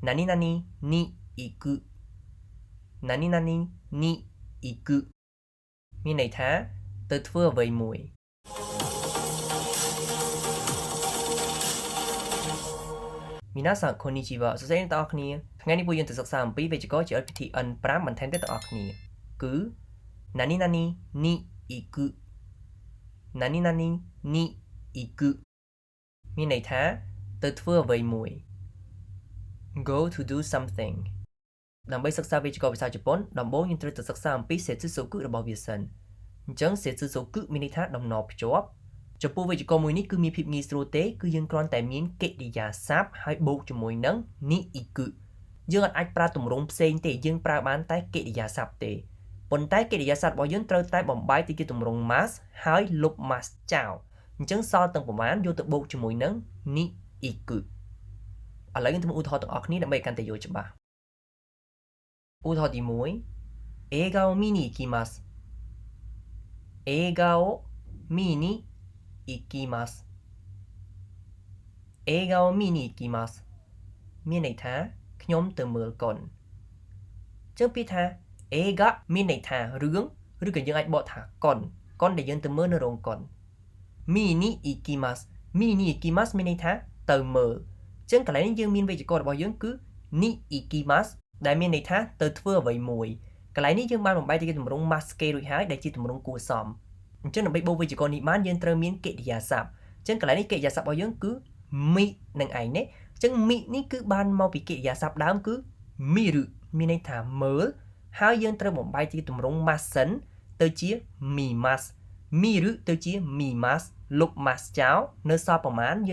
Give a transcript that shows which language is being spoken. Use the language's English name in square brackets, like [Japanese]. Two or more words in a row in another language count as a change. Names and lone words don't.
[Japanese] 何々に行く何々に行く [Khmer] មានន័យថាទៅធ្វើអ្វីមួយ [Japanese] 皆さんこんにちは [Khmer] សួស្តីអ្នកទាំងអស់គ្នាថ្ងៃនេះពួកយើងទៅសិក្សាអំពីវេយ្យាករណ៍ជាពិធី N5 បន្ថែមទៀតទាំងអស់គ្នាគឺ [Japanese] 何々に行く何々に [Khmer] 行くមានន័យថាទៅធ្វើអ្វីមួយ [English] go to do something [Khmer] ដើម្បីសិក្សាវេយ្យាករណ៍ភាសាជប៉ុនដំបូងយើងត្រូវទៅសិក្សាអំពីសេតសុគុរបស់វាសិនអញ្ចឹងសេតសុ គុមានន័យថាដំណរភ្ជាប់ចំពោះវេយ្យាករណ៍មួយនេះគឺមានភាពងាយស្រួលទេគឺយើងគ្រាន់តែមានកិរិយាសព្ទ ហើយបូកជាមួយនឹង [Japanese] に行く [Khmer] យើងអាចប្រើទម្រង់ផ្សេងទេយើងប្រើបានតែកិរិយាសព្ទទេប៉ុន្តែកិរិយាសព្ទរបស់យើងត្រូវតែបំបែកទៅជាទម្រង់ mas ហើយលុប mas ចោលអញ្ចឹងសល់ទាំងប្រមាណយកទៅបូកជាមួយនឹង [Japanese] に行く [Khmer] ឥឡូវយើងធ្វើឧទាហរណ៍ទាំងអស់គ្នាដើម្បីកាន់តែយល់ច្បាស់ឧទាហរណ៍ទី1 [Japanese] 映画を見に行きます映画を見に行きます映画を見に行きます [Khmer] មានន័យថាខ្ញុំទៅមើលកុនចឹងពាក្យថា映画មានន័យថារឿងឬក៏យើងអាចបកថាកុនដែលយើងទៅមើលនៅរោងកុន [Japanese] 見に行きます見に行きます [Khmer] មានន័យថាទៅមើលចឹងកន្លែងនេះយើងមានវេយ្យាករណ៍របស់យើងគឺ [Japanese] に行きます [Khmer] ដែលមានន័យ ថាទៅធ្វើអ្វីមួយកន្លែងនេះយើងបានបំបែកទៅជាទម្រង់ maske រួចហើយដែលជាទម្រង់គួរសមអញ្ចឹងដើម្បីបូកវេយ្យាករណ៍នេះបានយើងត្រូវមានកិរិយាសព្ទអញ្ចឹងកន្លែងនេះកិរិយាសព្ទរបស់យើងគឺមីនឹងឯងនេះអញ្ចឹងមីនេះគឺបាន មកពីកិរិយាសព្ទដើមគឺមីរុមានន័យថាមើលហើយយើងត្រូវបំបែកជាទម្រង់ masen ទៅជា mimas មីរុទៅជា mimas លុប mas ចោលនៅសល់ប្រមាណយើង